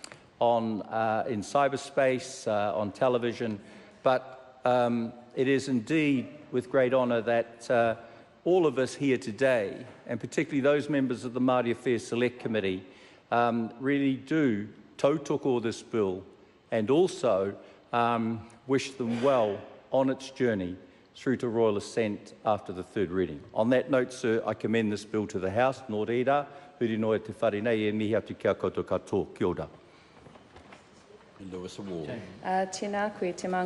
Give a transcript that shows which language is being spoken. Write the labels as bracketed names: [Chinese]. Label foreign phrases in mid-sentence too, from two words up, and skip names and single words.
[English] cyberspace, on television, but it is indeed with great honour that all of us here today, and particularly those members of the Māori Affairs Select Committee, really do tautoko this bill and also wish them well on its journey through to Royal Assent after the third reading. On that note, sir, I commend this bill to the House. [Māori] Nō reira, huri noa te whare nei e mihi atu kia koutou katoa. Kia ora. Tēnā koe te